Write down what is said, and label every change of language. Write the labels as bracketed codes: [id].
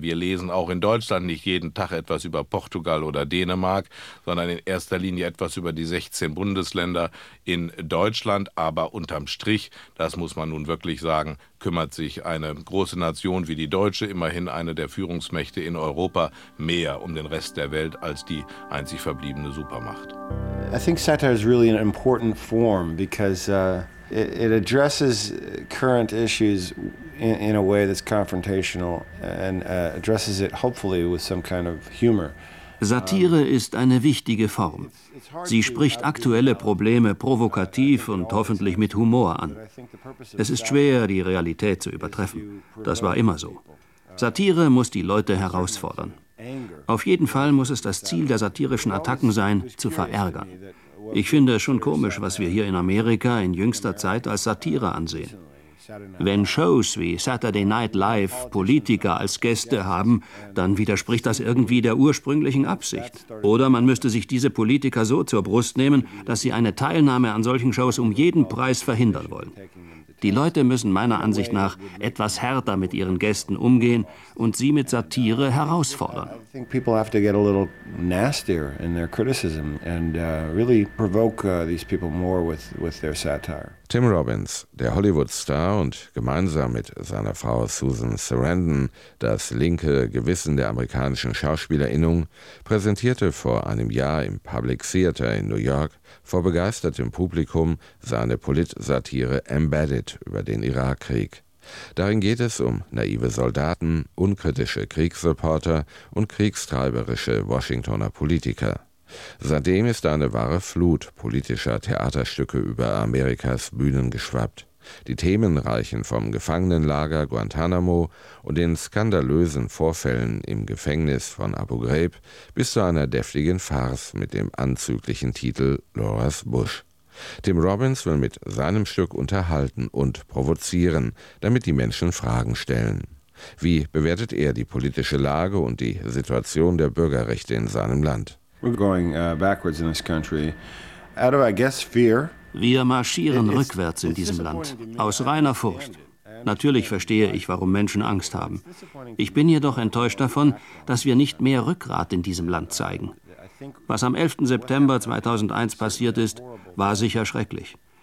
[de] Wir lesen auch in Deutschland nicht jeden Tag etwas über Portugal oder Dänemark, sondern in erster Linie etwas über die 16 Bundesländer in Deutschland. Aber unterm Strich, das muss man nun wirklich sagen, kümmert sich eine große Nation wie die deutsche, immerhin eine der Führungsmächte in Europa, mehr um den Rest der Welt als die einzig verbliebene Supermacht. [en] I think satire is really an important form because it addresses current issues in a way that's confrontational and addresses it hopefully with some kind of humor. [de] Satire ist eine wichtige Form. Sie spricht aktuelle Probleme provokativ und hoffentlich mit Humor an. Es ist schwer, die Realität zu übertreffen. Das war immer so. Satire muss die Leute herausfordern. Auf jeden Fall muss es das Ziel der satirischen Attacken sein, zu verärgern. Ich finde es schon komisch, was wir hier in Amerika in jüngster Zeit als Satire ansehen. Wenn Shows wie Saturday Night Live Politiker als Gäste haben, dann widerspricht das irgendwie der ursprünglichen Absicht. Oder man müsste sich diese Politiker so zur Brust nehmen, dass sie eine Teilnahme an solchen Shows um jeden Preis verhindern wollen. Die Leute müssen meiner Ansicht nach etwas härter mit ihren Gästen umgehen und sie mit Satire herausfordern. [en] I think people have to get a little nastier in their criticism and really provoke these people more with their satire. [de] Tim Robbins, der Hollywood-Star und gemeinsam mit seiner Frau Susan Sarandon das linke Gewissen der amerikanischen Schauspielerinnung, präsentierte vor einem Jahr im Public Theater in New York vor begeistertem Publikum seine Polit-Satire Embedded über den Irakkrieg. Darin geht es um naive Soldaten, unkritische Kriegsreporter und kriegstreiberische Washingtoner Politiker. Seitdem ist eine wahre Flut politischer Theaterstücke über Amerikas Bühnen geschwappt. Die Themen reichen vom Gefangenenlager Guantanamo und den skandalösen Vorfällen im Gefängnis von Abu Ghraib bis zu einer deftigen Farce mit dem anzüglichen Titel Laura's Bush. Tim Robbins will mit seinem Stück unterhalten und provozieren, damit die Menschen Fragen stellen. Wie bewertet er die politische Lage und die Situation der Bürgerrechte in seinem Land? [en] We're going backwards in this country. Out of, I guess, fear. [de] Wir marschieren rückwärts in diesem Land, aus reiner Furcht. Natürlich verstehe ich, warum Menschen Angst haben. Ich bin jedoch enttäuscht davon, dass wir nicht mehr Rückgrat in diesem Land zeigen. Was am 11. September 2001 passiert ist, war sicher schrecklich.